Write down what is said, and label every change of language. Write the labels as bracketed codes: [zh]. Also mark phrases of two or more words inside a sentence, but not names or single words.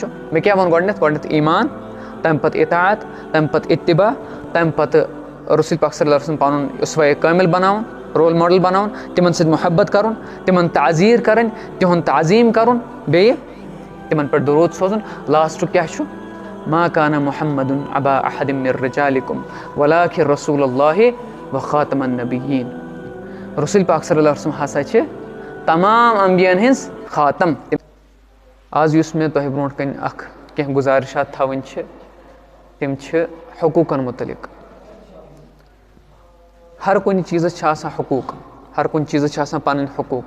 [ks] مےٚ کیٛاہ ووٚن گۄڈنٮ۪تھ ایٖمان, تَمہِ پَتہٕ اطاعت, تَمہِ پَتہٕ اتباع, تَمہِ پَتہٕ رسوٗل پاک [ar] صلی اللہ علیہ وسلم [ks] پَنُن اُسوَے کٲمِل بَناوُن, [en] role model [ks] بَناوُن, تِمن سۭتۍ محبت کَرُن, تِمن تعزیٖر کَرٕنۍ, تِہُنٛد تعظیٖم کَرُن, بیٚیہِ تِمن پٮ۪ٹھ درود سوزُن. لاسٹُک کیٛاہ چھُ؟ [ar] ما کانَ محمدُن ابا احد من رجالکم ولکن رسول اللہ وخاتم النبیین. [ks] رسول پاک [ar] صلی اللہ علیہ وسلم [ks] ہسا چھِ تمام انبیاہن ہٕنٛز خاتم. آز یُس مےٚ تۄہہِ برونٛٹھ کَنۍ کینٛہہ گُزارِشات تھاوٕنۍ چھِ تِم چھِ حقوٗقن مُتعلق. ہر کُنہِ چیٖزس چھِ آسان حقوٗق, ہر کُنہِ چیٖزس چھِ آسان پنٕنۍ حقوٗق.